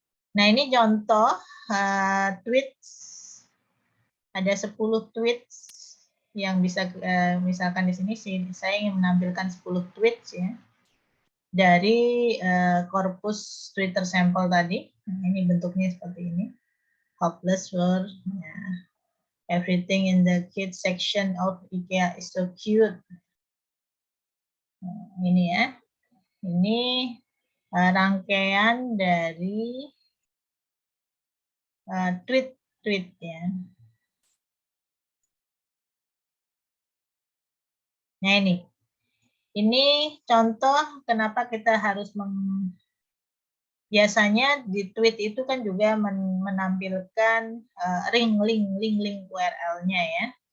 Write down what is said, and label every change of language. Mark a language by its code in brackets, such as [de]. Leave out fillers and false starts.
[id] Nah, ini contoh tweets. Ada 10 tweets yang bisa misalkan di sini saya ingin menampilkan 10 tweets ya dari korpus Twitter sampel tadi. Nah, ini bentuknya seperti ini. [en] Hopeless world. Nah, everything in the kids section of IKEA is so cute. [id] Nah, ini ya. Ini rangkaian dari tweet ya. Nah, ini contoh kenapa kita harus biasanya di tweet itu kan juga menampilkan link URL-nya ya.